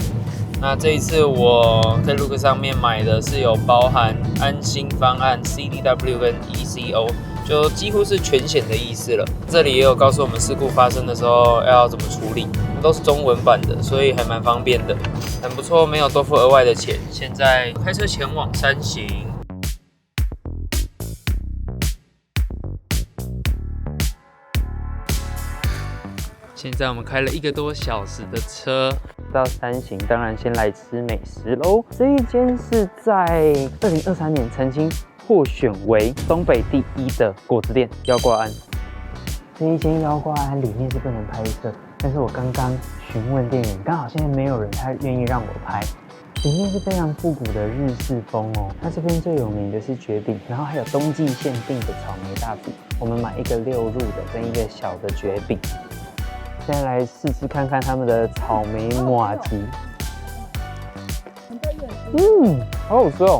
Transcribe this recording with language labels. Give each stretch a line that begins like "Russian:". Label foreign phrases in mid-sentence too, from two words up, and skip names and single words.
Chinese: 那這一次我在 Klook 上面買的是有包含安心方案 CDW 跟 ECO， 就幾乎是全險的意思了。這裡也有告訴我們事故發生的時候要怎麼處理，都是中文版的，所以還蠻方便的，很不錯，沒有多付額外的錢。現在開車前往山形。現在我們開了1個多小時的車到山形，當然先來吃美食嘍。這一間是在2023年曾經獲選為東北第1的果子店腰掛庵。這一間腰掛庵裡面是不能拍攝，但是我剛剛詢問店員，剛好現在沒有人，他願意讓我拍。裡面是非常復古的日式風哦。它這邊最有名的是蕨餅，然後還有冬季限定的草莓大福。我們買1個6入的跟1個小的蕨餅。現在來試吃看看他們的草莓麻糬。好好吃哦！